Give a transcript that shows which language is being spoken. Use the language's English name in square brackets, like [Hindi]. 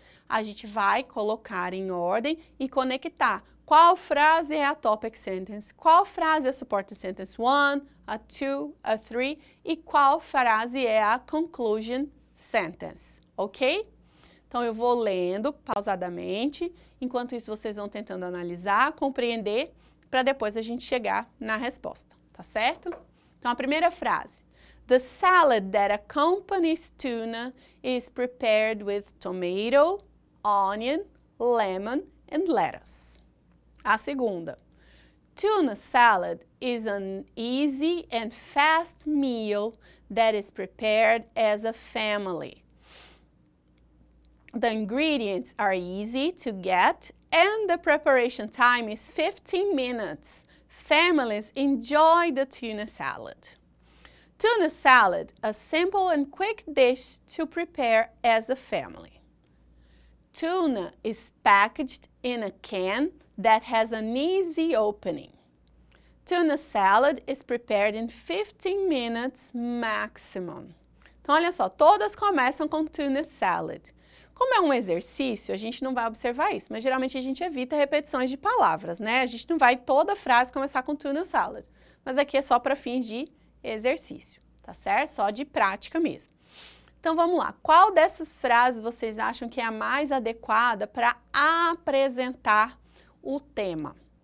[Portuguese] A gente vai colocar em ordem e conectar qual frase é a topic sentence, qual frase é a supporting sentence 1, a 2, a 3 e qual frase é a conclusion sentence, ok? Então, eu vou lendo pausadamente, enquanto isso vocês vão tentando analisar, compreender, para depois a gente chegar na resposta, tá certo? Então, a primeira frase. [English] The salad that accompanies tuna is prepared with tomato, onion, lemon and lettuce. [Portuguese] A segunda. [English] Tuna salad is an easy and fast meal that is prepared as a family. The ingredients are easy to get and the preparation time is 15 minutes. Families enjoy the tuna salad. Tuna salad, a simple and quick dish to prepare as a family. Tuna is packaged in a can that has an easy opening. Tuna salad is prepared in 15 minutes maximum. [Portuguese] Então, olha só, todas começam com tuna salad. Como é um exercício, a gente não vai observar isso, mas geralmente a gente evita repetições de palavras, né? A gente não vai toda frase começar com tuna salad, mas aqui é só para fins de exercício, tá certo? Só de prática mesmo. Então vamos lá, qual dessas frases vocês acham que é a mais adequada para apresentar o tema?